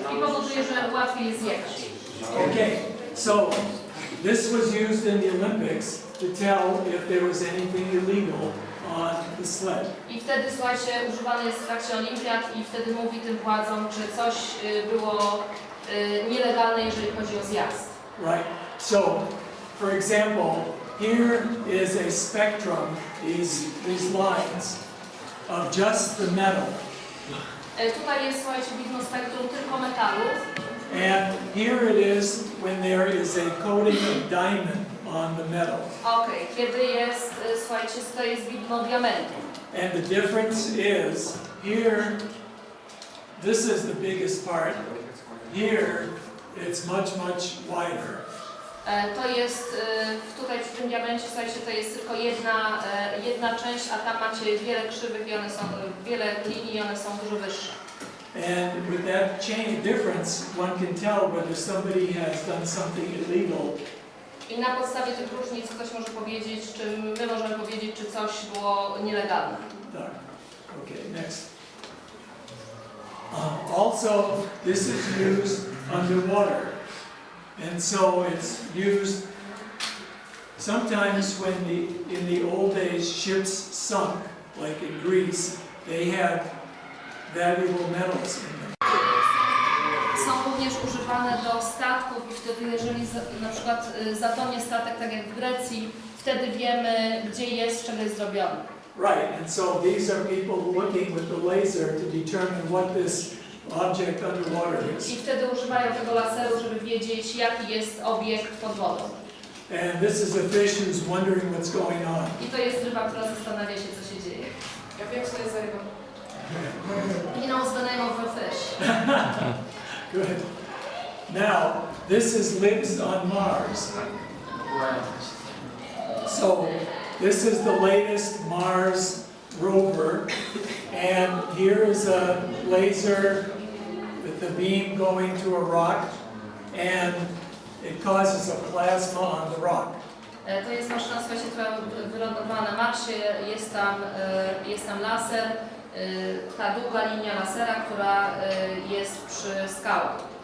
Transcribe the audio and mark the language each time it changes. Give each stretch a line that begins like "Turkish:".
Polish: I powoduje, że łatwiej jest zjechać.
English: Okay, so this was used in the Olympics to tell if there was anything illegal on the sled.
Polish: I wtedy, słuchajcie, używany jest w trakcie olimpiad i wtedy mówi tym władzom, czy coś było nielegalne, jeżeli chodzi o zjazd.
English: Right, so for example, here is a spectrum, these lines of just the metal.
Polish: Tutaj jest, słuchajcie, widmo spektrum tylko metalów.
English: And here it is when there is a coating of diamond on the metal.
Polish: Okej, kiedy jest, słuchajcie, to jest widmo diamentu.
English: And the difference is here, this is the biggest part. Here, it's much wider.
Polish: To jest, tutaj przy tym diamencie, słuchajcie, to jest tylko jedna część, a tam macie wiele krzywych i one są, wiele linii i one są dużo wyższe.
English: And with that difference, one can tell whether somebody has done something illegal.
Polish: I na podstawie tych różnic ktoś może powiedzieć, czy my możemy powiedzieć, czy coś było nielegalne. Tak.
English: Okay, next. Also, this is used underwater. And so it's used sometimes when in the old days ships sunk, like in Greece, they had valuable metals in them.
Polish: Są również używane do statków i wtedy, jeżeli na przykład zatonie statek, tak jak w Grecji, wtedy wiemy, gdzie jest, z czego jest zrobiony.
English: Right, and so these are people looking with the laser to determine what this object underwater is.
Polish: I wtedy używają tego laseru, żeby wiedzieć, jaki jest obiekt pod wodą.
English: And this is a fish who's wondering what's going on.
Polish: I to jest ryba, która zastanawia się, co się dzieje. Ja wiem, co jest za rybą.
English: He knows the name of a fish. Good. Now, this is LIBS on Mars. So, this is the latest Mars rover, and here is a laser with the beam going to a rock, and it causes a plasma on the rock.
Polish: To jest maszyna światła wylądowana na Marsie, jest tam laser, ta długa linia lasera, która jest przy skałach.